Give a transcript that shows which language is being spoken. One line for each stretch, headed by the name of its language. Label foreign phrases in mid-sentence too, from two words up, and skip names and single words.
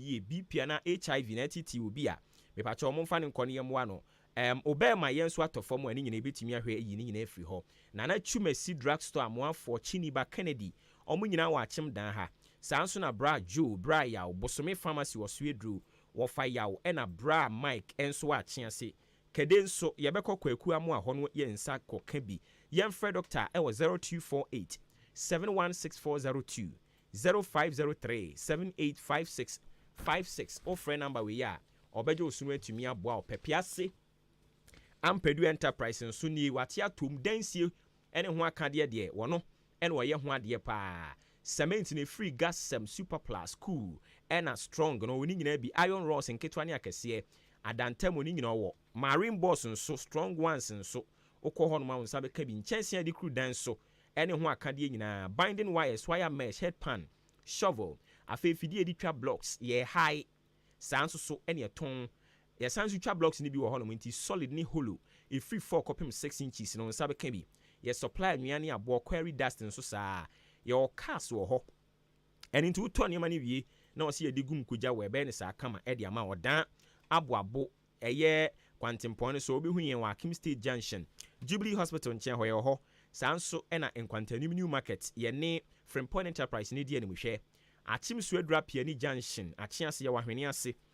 Akan: yie, BP na HIV na TT obi a mepacha ɔmo mfa ne nkɔ ne yɛmmoa no obema yɛn so atɔ fam ani nyina ebetumi ahwɛ ayi ne nyina afiri hɔ na na Chumasi drugstore amoafoɔ Chiniba Kennedy ɔmo nyina wɔ akyem dan ha saa nso na bra Joe bra yaw bosome pharmacy wɔ so edru wɔfa yaw ɛna bra Mike enso akye ase kede nso yɛbɛkɔ kwaku amo a hɔ no yɛ nsa kɔka bi yɛmfrɛ doctor ɛwɔ 0248 716402 0503 785656 ofrɛ number we ya ɔbɛgye osunu atumi aboa ɔpɛpiase Ampedu Enterprise nso ni wate atom dansie ɛne ho akadeɛ deɛ wɔno ɛne wɔyɛ ho adeɛ paa cement ne
English: free gas
Akan: sem super plus cool ɛna strong no wɔn nyinaa bi
English: iron rods
Akan: nketewa ne akɛseɛ adantam wɔn nyinaa wɔ marine boss nso
English: strong ones
Akan: nso okɔ hɔ no ma wɔn nsa bɛka bi nkyɛnse ade kru dan so ɛne ho akadeɛ nyinaa
English: binding wires wire mesh headpan shovel
Akan: afɛfidie di twa blocks yɛ high saa nso so ɛne ɛtɔn yɛsan so twa blocks ni bi wɔ hɔ no nti solid ni hollow e free 4 kopim 6 inches no nsa bɛka bi yɛ supply nnuane aboɔ
English: quarry dust
Akan: nso saa yɛ cast wɔ hɔ ɛne nti wotɔ nneɛma no wie na ɔsɛ yɛde gum kogya wɔ ɛbɛn ne saa kama ɛde ama ɔdan aboabo ɛyɛ kwantempɔn no so obihu yɛn wɔ Akim State Junction Jubilee Hospital nkyɛn hɔ yɛ hɔ saa nso ɛna nkwantanim new market yɛne Frimpong Enterprise ne di animhwɛ Achim Suedra Piani Junction Achiase yɛ wahwene ase